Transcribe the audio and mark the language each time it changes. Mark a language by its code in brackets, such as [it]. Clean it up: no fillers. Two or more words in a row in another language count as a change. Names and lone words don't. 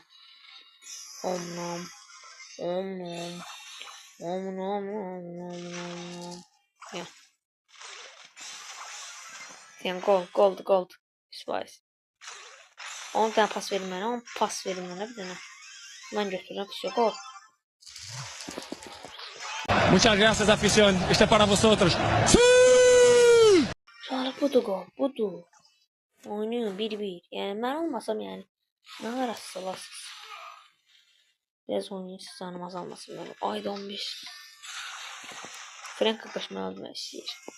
[az] Om nom. Ya. Yəni gold. 100%. Onu da pas verin mənə. Onu pas verin mənə bir dənə. Mən götürürəm. [ru] Все, gol. [es] Muchas gracias, afición. Este para vosotros. [az] Uşaqlar budur gol. Budur. Oynayın 1-1. Yəni mən olmasam yəni. Nə arası salasınız. Biraz oynayın siz canım azalmasın mənim. Ayda 15. Frank qaşını almaq istəyir.